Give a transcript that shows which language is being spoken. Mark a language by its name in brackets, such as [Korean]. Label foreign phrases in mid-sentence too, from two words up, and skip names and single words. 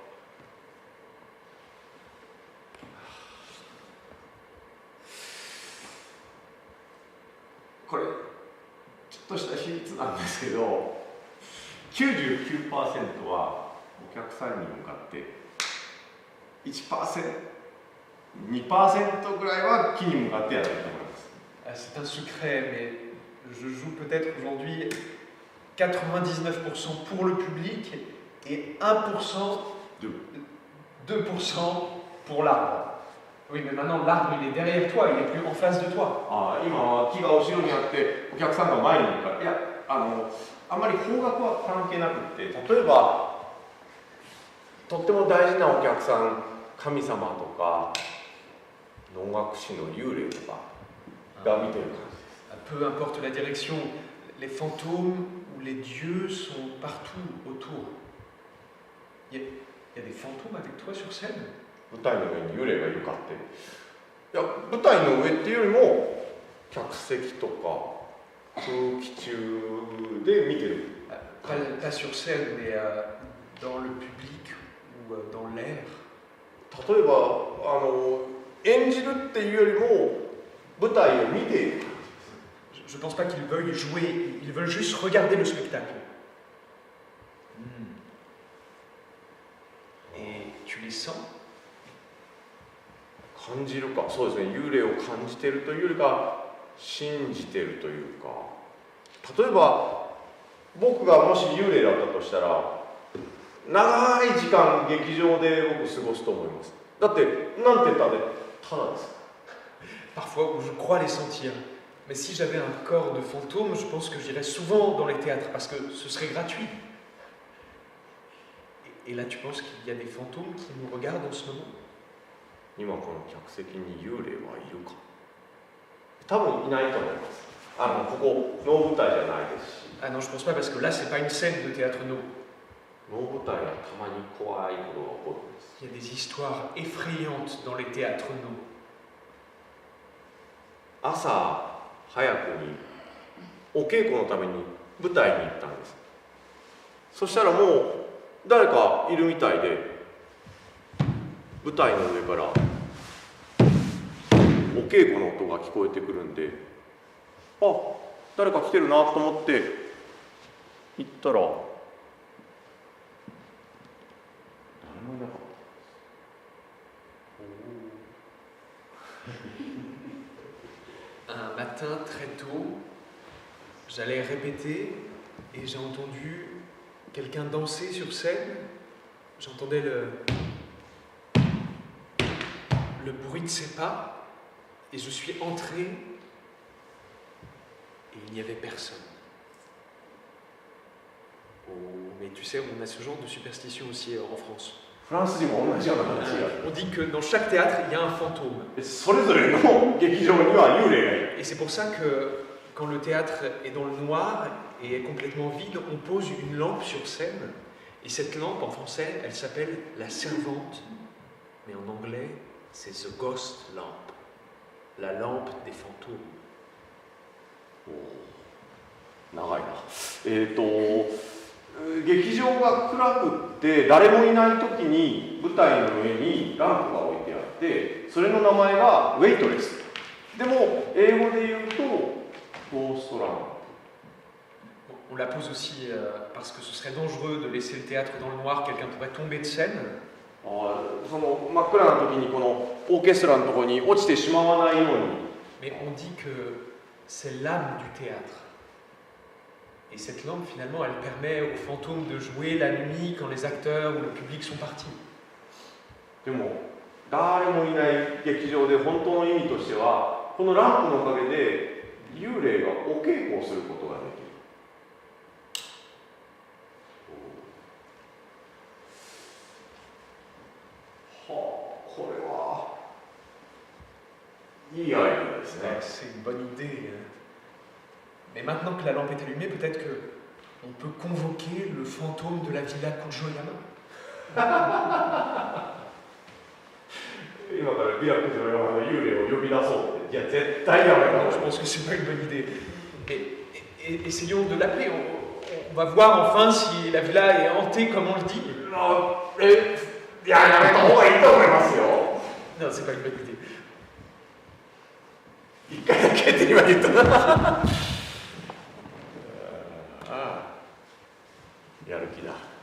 [Japanese] これちょっとした秘密なんですけど、99% はお客さんに向かって 1%、2% ぐらいは木に向かってやってると思います。 [French] C'est un secret, mais je joue peut-être aujourd'hui 99% pour le public et 1%, 2% pour l'arbre. Oui, mais maintenant l'arbre il est derrière toi, il est plus en face de toi. [Japanese] ああ、今は木が後ろにあってお客さんが前に向かって、いや、あんまり方角は関係なくって、例えばとっても大事なお客さん、神様とか能楽師の幽霊とかが見てる感じです。 [French] Peu importe la direction, les fantômes ou les dieux sont partout autour. Il y a des fantômes avec toi sur scène? [Japanese] 舞台の上に幽霊がいるかって、いや、舞台の上っていうよりも客席とか空気中で見てる。 [French] Pas sur scène, mais dans le public ou dans l'air. [Japanese] 例えば演じるっていうよりも舞台を見ている。 [French] Je ne pense pas qu'ils veuillent jouer, ils veulent juste regarder le spectacle. Et tu les sens? [Japanese] 感じるか、そうですね、幽霊を感じているというよりか信じているというか、例えば僕がもし幽霊だったとしたら長い時間劇場で僕過ごすと思います。だってなんて言ったってただです。 [French] Parfois, je crois les sentir. Mais si j'avais un corps de fantôme, je pense que j'irais souvent dans les théâtres parce que ce serait gratuit. Et là, tu penses qu'il y a des fantômes qui nous regardent en ce moment? [Japanese] 今この客席に幽霊はいるか？多分いないと思います。ここ能舞台じゃないですし。 [French] Ah non, je pense pas parce que là, c'est pas une scène de théâtre no. [Japanese] 能舞台はたまに怖いことが起こるんです。 [French] Il y a des histoires effrayantes dans les théâtres no. [Japanese] 朝早くにお稽古のために舞台に行ったんです。そしたらもう誰かいるみたいで、舞台の上からお稽古の音が聞こえてくるんで、あ、誰か来てるなと思って行ったら誰もいなかった。 [French] Un matin très tôt, j'allais répéter et j'ai entendu quelqu'un danser sur scène. J'entendais le bruit de ses pas et je suis entré et il n'y avait personne. Oh, mais tu sais, on a ce genre de superstition aussi en France. [Japanese] フランスにも同じような話が。 [French] On dit que dans chaque théâtre, il y a un fantôme. [Japanese] それぞれの劇場には幽霊がいる。 [French] Et c'est pour ça que quand le théâtre est dans le noir et est complètement vide, on pose une lampe sur scène. Et cette lampe, en français, elle s'appelle la servante. Mais en anglais, c'est [English] the ghost lamp. [French] La lampe des fantômes. [Japanese] 長いな。劇場が暗くって誰もいない時に舞台の上にランプが置いてあってそれの名前がウェイトレス。でも英語で言うとゴーストランプ。 [French] On la pose aussi parce que ce serait dangereux de laisser le théâtre dans le noir, quelqu'un pourrait tomber de scène. [Japanese] その真っ暗な時にこのオーケストラのところに落ちてしまわないように。 [French] Mais on dit que c'est l'âme du théâtre. Et cette lampe, finalement, elle permet aux fantômes de jouer la nuit quand les acteurs ou le public sont partis. [Japanese] でも誰もいない劇場で本当の意味としてはこのランプのおかげで幽霊がお稽古をすることができる。はあ、これはいいアイデアですね。 [French] C'est une bonne idée. Mais maintenant que la lampe est allumée, peut-être que on peut convoquer le fantôme de la villa Kujoyama. [Japanese] 今からビラクジョ山の幽霊を呼び出そうって。いや、絶対やめろ。 [French] Je pense que c'est pas une bonne idée. Essayons de l'appeler. On va voir enfin si la villa est hantée comme on le dit. [Japanese] いや、やめた方がいいと思いますよ。 [French] Non, c'est pas une bonne idée. [Japanese] 一回だけって今言ったな。やる気だ。